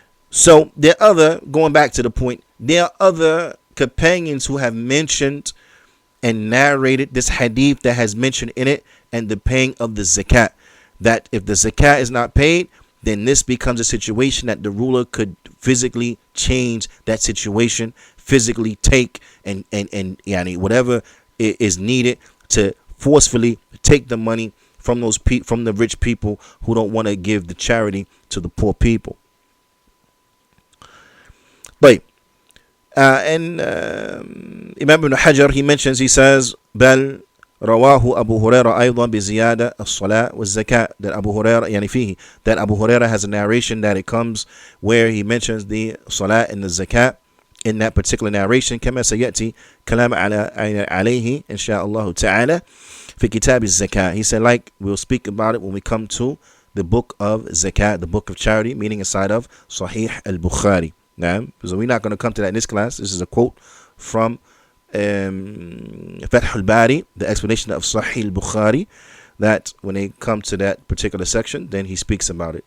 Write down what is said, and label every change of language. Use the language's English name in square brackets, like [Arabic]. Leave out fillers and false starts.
[English] So there are other, going back to the point, there are other companions who have mentioned and narrated this hadith that has mentioned in it and the paying of the zakat, that if the zakat is not paid, then this becomes a situation that the ruler could physically change that situation, physically take and whatever is needed to forcefully take the money from those from the rich people who don't want to give the charity to the poor people. But and Imam ibn Hajar, he mentions, he says, Bal [Arabic] رواه أبو هريرة أيضا بزيادة الصلاة والزكاة. [English] That Abu Huraira [Arabic] يعني فيه, [English] that Abu Huraira has a narration that it comes where he mentions the salah and the zakat in that particular narration. [Arabic] كما سيأتي كلام عليه إن شاء الله تعالى في كتاب الزكاة. [English] He said, like, we'll speak about it when we come to the book of zakat, the book of charity, meaning inside of Sahih al-Bukhari. Now, so we're not going to come to that in this class. This is a quote from Fath al-Bari, the explanation of Sahih al-Bukhari, that when they come to that particular section, then he speaks about it.